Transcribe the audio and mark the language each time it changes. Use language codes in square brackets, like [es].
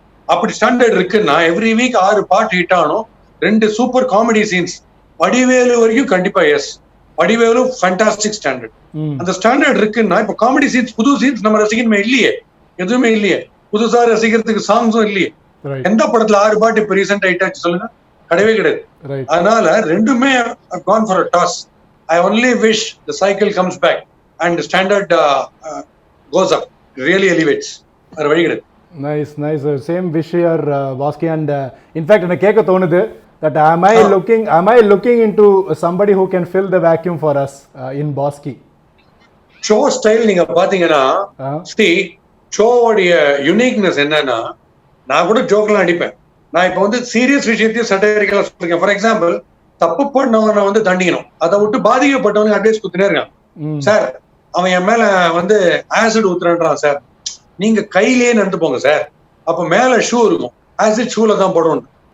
[ta] அப்படி ஸ்டாண்டர்ட் இருக்குன்னா every week 6 பாட்டு ஹிட் ஆகணும், 2 சூப்பர் காமெடி சீன்ஸ். வடிவேலு வரைக்கும் கண்டிப்பா எஸ், வடிவேலு ஃபேண்டாஸ்டிக் ஸ்டாண்டர்ட். அந்த ஸ்டாண்டர்ட் இருக்குன்னா இப்ப காமெடி சீன்ஸ், புது சீன்ஸ் நம்ம ரசிக்கணுமே இல்லையே, எதுவுமே இல்லையே. புதுசா ரசிக்கிறதுக்கு சாங்ஸும் இல்லையே. எந்த படத்துல 6 பாட்டு இப்ப ரீசெண்டா ஹிட் ஆச்சு சொல்லுங்க? கிடையவே கிடையாது. அதனால ரெண்டுமே [en] gone for a toss. I only wish the cycle comes back and the standard goes up, really elevates. Ar vadi kedai. Nice. Same wish here, Bosky. And in fact, [ta] எனக்கு கேட்க தோணுது [en] that am I looking into somebody who can fill the vacuum for us in Bosky? Show style [ta] நீங்க பாத்தீங்கன்னா, see show உடைய uniqueness என்னன்னா, நான் கூட ஜோக்லாம் அடிப்பேன். நான் இப்ப வந்து சீரியஸ் விஷயத்தையும் சட்டைரிக்கலா சொல்றேன். ஃபார் எக்ஸாம்பிள், தப்பு பண்ணவனை வந்து தண்டிக்கணும், அதை விட்டு பாதிக்கப்பட்டவனுக்கு அட்வைஸ் கொடுத்துனே இருக்கான். சார் அவன் என் மேல வந்து ஆசிட் ஊத்துறான்றான் சார், நீங்க கையிலேயே நடந்து போங்க சார், அப்ப மேல ஷூ இருக்கும், ஆசிட் ஷூல தான் போடணும்.